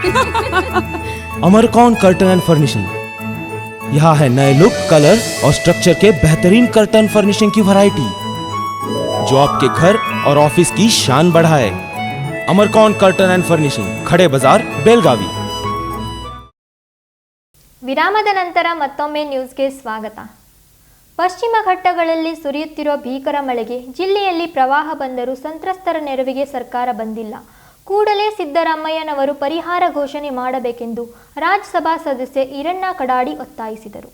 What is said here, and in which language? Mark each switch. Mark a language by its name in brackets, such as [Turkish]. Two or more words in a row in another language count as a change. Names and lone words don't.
[Hindi] अमरकौन कर्टन एंड फर्निशिंग. यहाँ है नए लुक, कलर और स्ट्रक्चर के बेहतरीन कर्टन फर्निशिंग की वैरायटी जो आपके घर और ऑफिस की शान बढ़ाए. अमरकौन कर्टन एंड फर्निशिंग, खड़े बाजार, बेलगावी. [Kannada] ವಿರಾಮದ ನಂತರ ಮತ್ತೊಮ್ಮೆ ನ್ಯೂಸ್ಗೆ ಸ್ವಾಗತ. ಪಶ್ಚಿಮ ಘಟ್ಟಗಳಲ್ಲಿ ಸುರಿಯುತ್ತಿರುವ ಭೀಕರ ಮಳೆಗೆ ಜಿಲ್ಲೆಯಲ್ಲಿ ಪ್ರವಾಹ ಬಂದರೂ ಸಂತ್ರಸ್ತರ ನೆರವಿಗೆ ಸರ್ಕಾರ ಬಂದಿಲ್ಲ. ಕೂಡಲೇ ಸಿದ್ದರಾಮಯ್ಯನವರು ಪರಿಹಾರ ಘೋಷಣೆ ಮಾಡಬೇಕೆಂದು ರಾಜ್ಯಸಭಾ ಸದಸ್ಯ ಈರಣ್ಣ ಕಡಾಡಿ ಒತ್ತಾಯಿಸಿದರು.